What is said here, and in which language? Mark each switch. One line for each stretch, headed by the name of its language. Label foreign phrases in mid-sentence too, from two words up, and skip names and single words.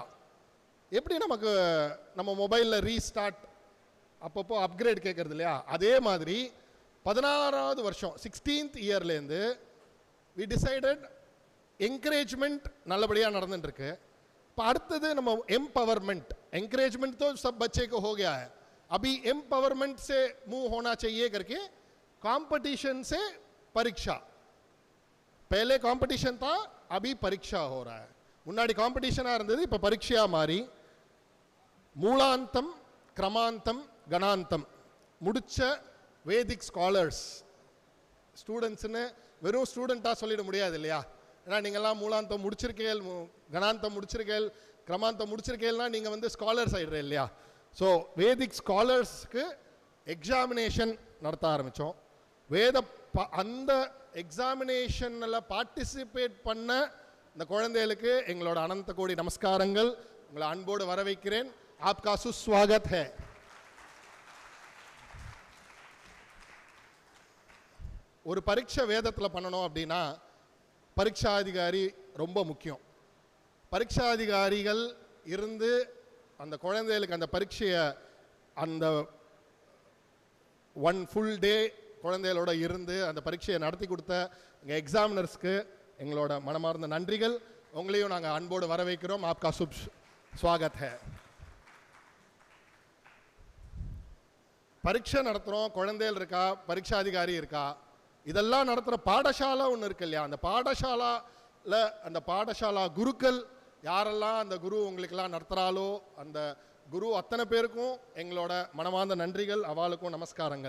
Tamil: எப்படி நமக்கு நம்ம மொபைலில் ரீஸ்டார்ட் அப்பப்போ அப்கிரேட் கேட்குறது இல்லையா, அதே மாதிரி 16வது வருஷம் 16th இயர்லேருந்து
English: we decided encouragement
Tamil: நல்லபடியாக நடந்துட்டுருக்கு. இப்போ அடுத்தது நம்ம एम्पावरमेंट.
Hindi: एंकरेजमेंट तो सब बच्चे को हो गया है, अभी एम्पावरमेंट से मूव होना चाहिए करके कंपटीशन से परीक्षा. पहले कंपटीशन था, अभी परीक्षा हो रहा है.
Tamil: முன்னாடி காம்படிஷனாக இருந்தது, இப்போ பரீட்சையாக மாறி மூலாந்தம் கிரமாந்தம் கணாந்தம் முடித்த
English: Vedic scholars students
Tamil: வெறும் ஸ்டூடெண்ட்டாக சொல்லிட முடியாது இல்லையா. ஏன்னா நீங்கள்லாம் மூலாந்தம் முடிச்சிருக்கேள், கணாந்தம் முடிச்சிருக்கேள், கிரமாந்தம் முடிச்சிருக்கேள்னா நீங்கள் வந்து ஸ்காலர்ஸ் ஆகிடுறேன் இல்லையா.
English: so Vedic scholars examination
Tamil: நடத்த ஆரம்பித்தோம். அந்த
English: examination participate
Tamil: பண்ண இந்த குழந்தைகளுக்கு எங்களோட அனந்த கோடி நமஸ்காரங்கள். உங்களை அன்போடு வரவேற்கிறேன்.
Hindi: आपका सुस्वागत है.
Tamil: ஒரு பரீட்சை வேதத்தில் பண்ணணும் அப்படின்னா பரீட்சாதிகாரி ரொம்ப முக்கியம். பரீட்சாதிகாரிகள் இருந்து அந்த குழந்தைகளுக்கு அந்த பரீட்சையை அந்த 1
English: full day
Tamil: குழந்தைகளோட இருந்து அந்த பரீட்சையை நடத்தி கொடுத்த எங்கள் எக்ஸாமினர்ஸ்க்கு எங்களோட மனமார்ந்த நன்றிகள். உங்களையும் நாங்கள் அன்போடு வரவேற்கிறோம்.
Hindi: आपका शुभ स्वागत है.
Tamil: பரீட்சை நடத்துகிறோம், குழந்தைகள் இருக்கா, பரீட்சாதிகாரி இருக்கா, இதெல்லாம் நடத்துகிற பாடசாலா ஒன்று இருக்கு இல்லையா. அந்த பாடசாலாவில் அந்த பாடசாலா குருக்கள் யாரெல்லாம் அந்த குரு உங்களுக்கெல்லாம் நடத்துகிறாலோ அந்த குரு அத்தனை பேருக்கும் எங்களோட மனமார்ந்த நன்றிகள், அவளுக்கும் நமஸ்காரங்கள்.